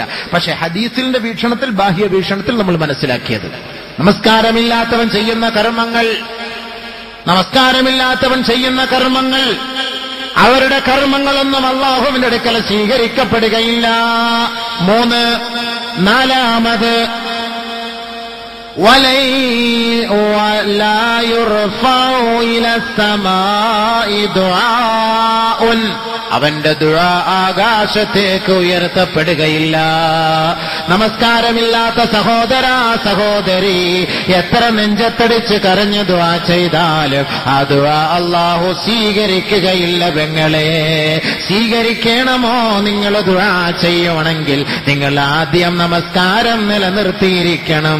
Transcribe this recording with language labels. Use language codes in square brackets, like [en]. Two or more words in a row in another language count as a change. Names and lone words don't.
[ml] പക്ഷെ ഹദീസിന്റെ വീക്ഷണത്തിൽ, ബാഹ്യ വീക്ഷണത്തിൽ നമ്മൾ മനസ്സിലാക്കിയത്, നമസ്കാരമില്ലാത്തവൻ ചെയ്യുന്ന കർമ്മങ്ങൾ, നമസ്കാരമില്ലാത്തവൻ ചെയ്യുന്ന കർമ്മങ്ങൾ, അവരുടെ കർമ്മങ്ങളൊന്നും അല്ലാഹുവിന്റെ അടുക്കൽ സ്വീകരിക്കപ്പെടുകയില്ല. [ar] 3. നാലാമത് ولا يرفع إلى السماء دعاء, [ml] അവന്റെ ദുആ ആകാശത്തേക്ക് ഉയർത്തപ്പെടുകയില്ല. നമസ്കാരമില്ലാത്ത സഹോദരാ സഹോദരി, എത്ര നെഞ്ചത്തടിച്ച് കരഞ്ഞ് ദുആ ചെയ്താലും ആ ദുആ അല്ലാഹു സ്വീകരിക്കുകയില്ല. പെങ്ങളെ, സ്വീകരിക്കണമോ നിങ്ങൾ ദുആ ചെയ്യണമെങ്കിൽ നിങ്ങൾ ആദ്യം നമസ്കാരം നിലനിർത്തിയിരിക്കണം.